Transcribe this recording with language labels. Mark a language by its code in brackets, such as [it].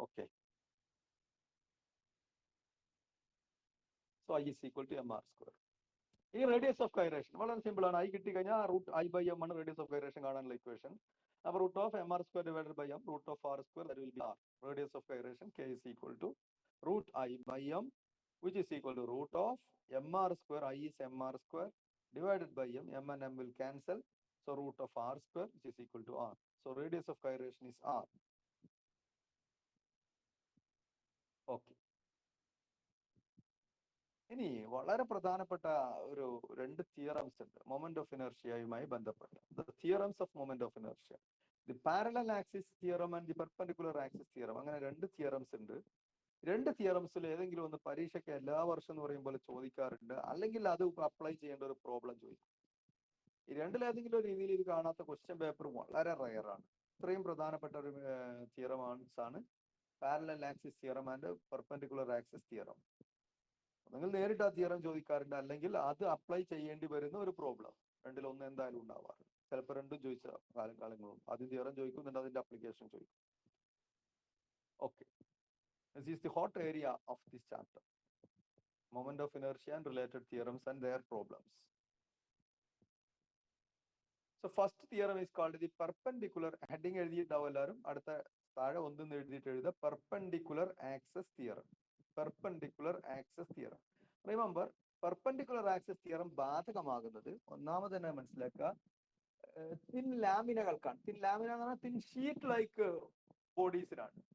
[en] Okay, so I is equal to M R square. [ml] ഈ radius of gyration വളരെ simple ആണ്. I കിട്ടി കഴിഞ്ഞാൽ റൂട്ട് ഐ ബൈ എം ആണ് റേഡിയസ് ഓഫ് ഗൈറേഷൻ കാണാനുള്ള ഇക്വേഷൻ. [en] അപ്പോൾ root of M R square divided by M root of R square that will be R. Radius of gyration K is equal to root I by M which is equal to root of mr square. I is mr square divided by m. M and m will cancel, so root of r square which is equal to r. So radius of gyration is r. Okay. [ml] ഇനി വളരെ പ്രധാനപ്പെട്ട ഒരു രണ്ട് theorems ഉണ്ട് moment of ഇനർഷ്യയുമായി ബന്ധപ്പെട്ട്. [en] The theorems of moment of inertia, the parallel axis theorem and the perpendicular axis theorem. [ml] അങ്ങനെ രണ്ട് theorems ഉണ്ട്. രണ്ട് തിയറംസിൽ ഏതെങ്കിലും ഒന്ന് പരീക്ഷയ്ക്ക് എല്ലാ വർഷം എന്ന് പറയുമ്പോൾ ചോദിക്കാറുണ്ട്, അല്ലെങ്കിൽ അത് അപ്ലൈ ചെയ്യേണ്ട ഒരു പ്രോബ്ലം ചോദിക്കും. ഈ രണ്ടിലേതെങ്കിലും ഒരു രീതിയിൽ ഇത് കാണാത്ത ക്വസ്റ്റ്യൻ പേപ്പർ വളരെ റയറാണ്. ഇത്രയും പ്രധാനപ്പെട്ട ഒരു തിയറംസ് ആണ് parallel axis theorem and perpendicular axis theorem. നിങ്ങൾ നേരിട്ട് ആ തിയറം ചോദിക്കാറുണ്ട്, അല്ലെങ്കിൽ അത് അപ്ലൈ ചെയ്യേണ്ടി വരുന്ന ഒരു പ്രോബ്ലം. രണ്ടിലൊന്ന് എന്തായാലും ഉണ്ടാവാറുണ്ട്. ചിലപ്പോൾ രണ്ടും ചോദിച്ച കാലങ്ങളും ആദ്യം തിയറം ചോദിക്കുന്നുണ്ട്, അതിന്റെ അപ്ലിക്കേഷൻ ചോദിക്കും. [en] Okay, this is the hot area of this chapter, moment of inertia and related theorems and their problems. So first theorem is called the perpendicular, [ml] heading എഴുതിയിട്ടാവും എല്ലാവരും. അടുത്ത താഴെ ഒന്നും എഴുതിയിട്ട് എഴുതുക, perpendicular axis theorem. [en] Perpendicular axis theorem. Remember, perpendicular axis theorem [ml] ബാധകമാകുന്നത് ഒന്നാമത് തന്നെ മനസ്സിലാക്കുക, thin ലാമിനകൾക്കാണ്. Thin lamina എന്ന് പറഞ്ഞാൽ തിൻ ഷീറ്റ് ലൈക്ക് ബോഡീസിനാണ്.